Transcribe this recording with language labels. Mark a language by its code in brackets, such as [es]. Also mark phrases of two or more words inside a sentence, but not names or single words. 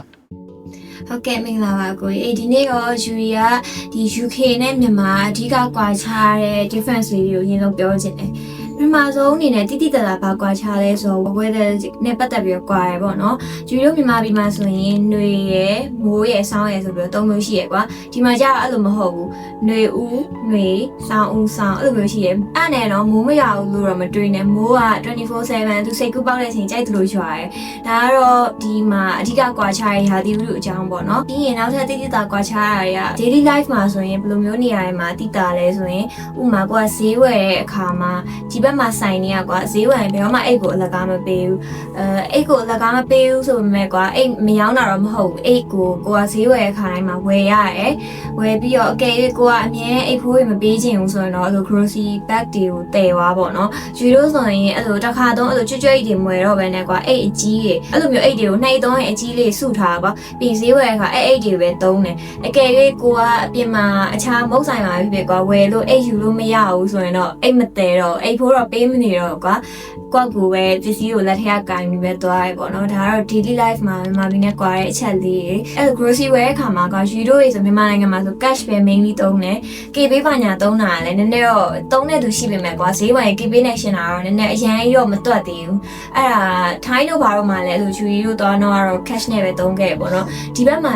[my] ဟုတ်ကဲ့မင်္ဂလာပါကိုဒီနေ့တော့ယူရီကဒီ UK နဲ့မြန်မာအဓိကကွာခြားတဲ့ difference လေးတွေကိုအရင်ဆုံးပြောချင်တယ်မြန်မာဆုံးအနေနဲ့တိတိတတ်တာဘာကွာခြားလဲဆိုတော့ weather နဲ့ပတ်သက်ပြီးတော့ကွာရယ်ပေါ့နော်ယူရီတို့မြန်မာပြည်မှာဆိုရင်ຫນွေရယ်မိုးရယ်ဆောင်းရယ်ဆိုပြီးတော့၃မျိုးရှိရယ်ကွာဒီမှာကျတော့အဲ့လိုမ ဟုတ်ဘူးຫນွေဦးຫນွေဆောင်းဦးဆောင်းအဲ့လိုမျိုးရှိရယ်အဲ့နဲ့တော့မိုးမရဘူးလို့တော့မတွေးနဲ့မိုးက24/7သူစိတ်ကူးပေါက်တဲ့အချိန်ကြိုက်သလိုရွာရယ်ဒါကတော့ဒီမှာအဓိကကွာခြားရရာသီဥတုအကြောင်းပေါ့နော်ပြီးရင်နောက်ထပ်တိတိတကွာ ခြားရတာတွေက [en] daily life [my] မှာဆိုရင်ဘယ်လိုမျိုးနေရာတွေမှာတိတာလဲဆိုရင်ဥပမာကိုကဈေးဝယ်တဲ့အခါမှာဒီဘက်မှာဆိုင်နေရကွာဈေးဝယ်ရင်ဘယ်တော့မှအိတ်ကိုအလကားမ ပေးဘူးအိတ်ကိုအလကားမပေးဘူးဆိုပေမဲ့ကွာအိတ်မရောင်းတာတော့မဟုတ်ဘူးအိတ်ကိုကဈေးဝယ်တဲ့အခါတိုင်းမှာဝယ်ရတယ်ဝယ်ပြီးတော့အကယ်၍ကိုကအမြဲအိတ်ဖိုးတွေမပေးချင်ဘူးဆိုရင်တော့အဲ့လို [en] grocery bag [my] တွေကိုတည်သွားပေါ့နော်ယူလို့ဆိုရင်အဲ့လိုတစ်ခါတော့အဲ့လိုကြွအိတ်တွေမဝယ်တော့ဘဲနဲ့ကွာအိတ်အကြီးတွေအဲ့လိုမျိုးအိတ်တွေကိုနှိပ်သုံးရင်အကြီးလေးစုထားပါပြီးဈေးဝယ်တဲ့အခါအိတ်တွေပဲသုံးတယ်အကယ်၍ကိုကအပြင်မှာအခြားမုတ်ဆိုင်မှာဖြစ်ဖြစ်ကွာဝယ်လို့အိတ်ယူလို့မရဘူးဆိုရင်တော့အိတ်မတည်တော့အိတ်ဖိုးတော့ပေးမ နေတော့ကွာကိုကပဲပစ္စည်းကိုလက်ထက်ကကင်ပြီးပဲသွားရဲပေါ့နော်ဒါကတော့ [en] daily life [my] မှာမြန်မာပြည်နဲ့ကွာတဲ့အချက်လေးတွေအဲ့လို grocery ဝယ်တဲ့အခါမှာကယူတို့ရေဆိုမြန်မာနိုင်ငံမှာဆို cash ပဲ mainly သုံးတယ် KB ဘာညာသုံးတာလည်းနည်းနည်း တော့သုံးတဲ့သူရှိပေမဲ့ကွာဈေးဝယ် KB နဲ့ရှင်းတာတော့နည်းနည်းအရင်ကြီးတော့မတွက်သေးဘူးအဲ့ဒါထိုင်းတို့ဘာလို့မှလည်းအဲ့လိုယူရီတို့သွားတော့ cash နဲ့ပဲသုံးခဲ့ပေါ့နော်ဒီဘက်မှာ